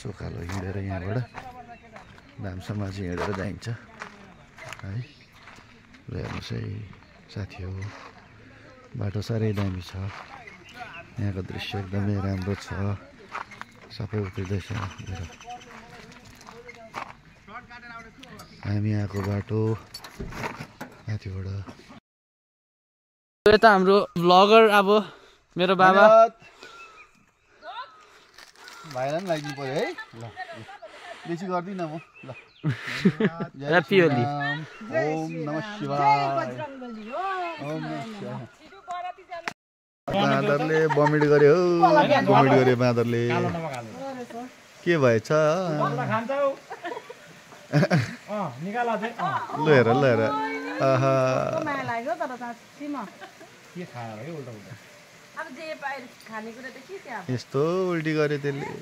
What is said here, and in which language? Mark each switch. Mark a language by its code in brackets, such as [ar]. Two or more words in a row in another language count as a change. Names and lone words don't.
[ne] उकालो हिँडेर यहाँबाट धामसम्म चाहिँ हिँडेर जाइन्छ है ल हेर्नुहोस् है साथी हो बाटो साह्रै दामी छ यहाँको दृश्य एकदमै राम्रो छ सबै उत्रिँदैछ हामी यहाँको बाटो माथिबाट यता हाम्रो भ्लगर अब मेरो बाबा भाइलाई पनि लाग्नु पर्यो है ल बेसी गर्दिनँ म ल ह्याप्पी होली [sa] ओम नमः शिवाय ओम नमः शिवाय [ne] बाँदरले बमिट गर्यो बमिट गर्यो बाँदरले के भएछ ल हेर ल हेर आहा यस्तो उल्टी गर्यो त्यसले